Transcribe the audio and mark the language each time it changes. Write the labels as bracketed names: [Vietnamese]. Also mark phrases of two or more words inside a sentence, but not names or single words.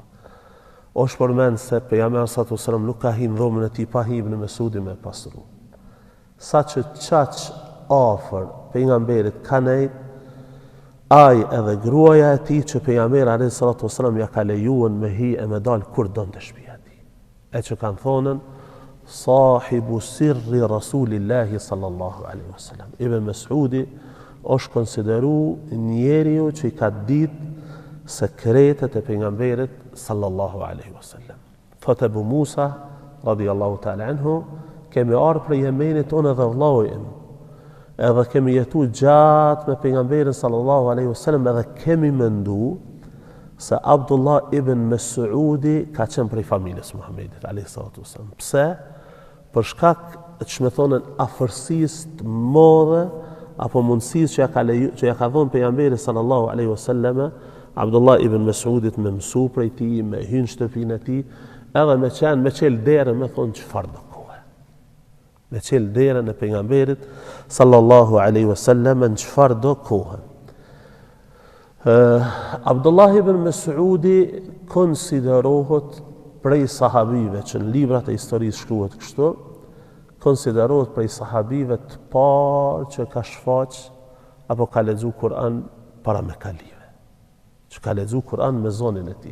[Albanian] Është përmend se pejgamberi [Arabic] صلى الله عليه وسلم [Albanian] nuk ka hi në dhomën e tij pa hi ibn Mesudi me pasru. Sa që qaq afër pejgamberit ka nejt, aj edhe gruaja e tij që pejgamberi [Arabic] عليه الصلاة والسلام [Albanian] ja ka lejuën me hi e me dal kur donte shtëpia e tij. E që kanë thonën [Arabic] صاحب سر رسول الله صلى الله عليه وسلم. [Albanian] Ibn Mesudi është konsideru njeriu që i ka ditë sekretet e pejgamberit [Arabic] صلى الله عليه وسلم. [Albanian] Thot Abu Musa [Arabic] رضي الله تعالى عنه, [Albanian] kemi arë për Jemenit unë edhe vllajim, edhe kemi jetu gjatë me pejgamberin [Arabic] صلى الله عليه وسلم, [Albanian] edhe kemi mendu se Abdullah ibn Mesudi ka qenë prej familjes Muhammedit [Arabic] عليه الصلاة والسلام. [Albanian] Pse? Për shkak që me thonën afërsisë të madhe apo mundësisë që ja ka dhënë pejgamberi [Arabic] صلى الله عليه وسلم [Albanian] Abdullah ibn Mesudit me mësu prej tij, me hyrë në shtëpinë e tij, edhe me qel derën me thonë çfarë do kohë. Me qel derën e pejgamberit [Arabic] صلى الله عليه وسلم [Albanian] në çfarë do kohë. Abdullah ibn Mesudi konsiderohet prej sahabive që në librat e historisë shkruhet kështu, konsiderohet prej sahabive të parë që ka shfaq apo ka lexu Kur'an para me kalive, që ka lexu Kur'an me zonin e tij.